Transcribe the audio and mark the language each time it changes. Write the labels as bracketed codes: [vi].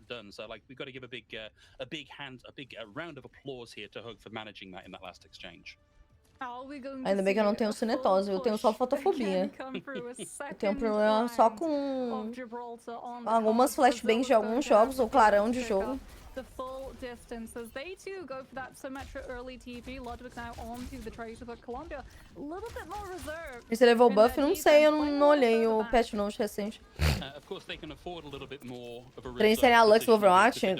[en] So like we've got to give a big round of applause here to Hug for managing that in that last exchange. [pt] Ainda bem que eu não tenho cinetose, eu tenho só fotofobia. Eu tenho um problema só com algumas flashbangs de alguns jogos ou clarão de jogo. [en] The full distance as they too go for that symmetric early TP. Ludwig now onto the tracer, but Colombia a little bit more reserved. [pt] E se levou buff? Não sei, eu não olhei o patch note recente. Tracer é a Lux do Overwatch?